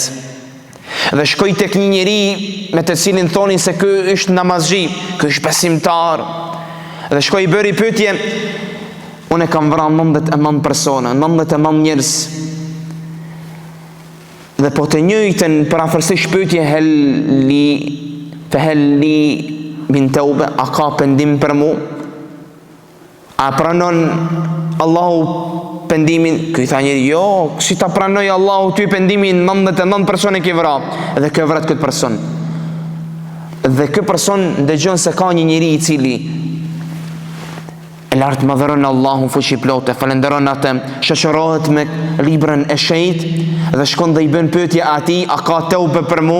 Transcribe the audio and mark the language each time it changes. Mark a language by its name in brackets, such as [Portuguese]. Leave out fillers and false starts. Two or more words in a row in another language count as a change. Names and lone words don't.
[Albanian] Dhe shkoi tek një njeri me të cilin thonin se ky është namazhi, ky është besimtar. Dhe shkoi i bëri pyetje: unë kam vrarë 99 persona, 99 njerëz. Dhe po të njëjtën për afërsisht pyetje: [Arabic] فهل لي من توبة, [Albanian] a ka pendim për mu? A pranon Allahu pendimin? Ky tha njëri, jo, si ta pranoj Allahu ty pendimin, 99 persone ke vra, edhe ke vrat këtë person. Dhe ky person ndëgjon se ka një njeri i cili e lartë madhëron Allahu fuqi plot, e falenderon atë, shoqërohet me librën e shenjt dhe shkon dhe i bën pyetje atij, a ka teube për mu?